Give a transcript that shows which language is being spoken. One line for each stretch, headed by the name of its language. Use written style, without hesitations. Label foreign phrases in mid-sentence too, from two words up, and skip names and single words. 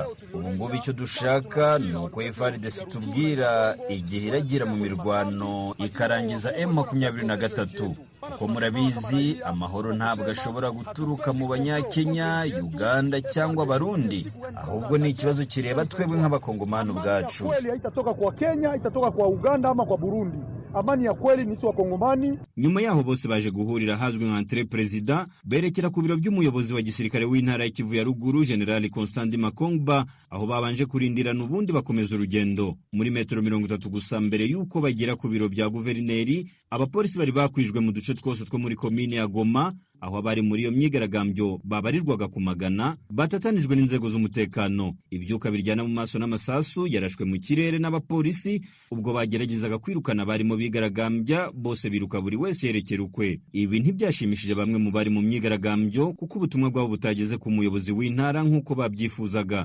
Kinyarwanda: Ubu ngubu icyo dushaka ni uko FARDC tubwira igihe iragira mu mirwano ikarangiza M23. Kuko murabizi amahoro ntabwo ashobora guturuka mu Banyakenya, Uganda cyangwa Barundi, ahubwo ni ikibazo kireba twebwe nk'abakongomani ubwacu.
Swahili: Kweli haitatoka kwa Kenya, haitatoka kwa Uganda ama kwa Burundi. Amani ya kweli ni wa Kongomani.
Kinyarwanda: Nyuma yaho bose baje guhurira hazwi nka entre president, berekera ku biro by'umuyobozi wa gisirikare w'intara ya Kivu ya Ruguru General Constant Makamba, aho babanje kurindirana ubundi bakomeza urugendo. Muri metero 30 gusa mbere yuko bagera ku biro bya guverineri, abapolisi bari bakwijwe mu duce twose two muri komine ya Goma, aho abari muri iyo myigaragambyo babarirwaga ku magana, batatanijwe n'inzego z'umutekano. Ibyuka biryana mu maso n'amasasu yarashwe mu kirere n'abapolisi ubwo bageragezaga kwirukana bari mu bigaragambya, bose biruka buri wese yerekera ukwe. Ibi ntibyashimishije bamwe mu bari mu myigaragambyo kuko ubutumwa bwabo butageze ku muyobozi w'intara nk'uko babyifuzaga.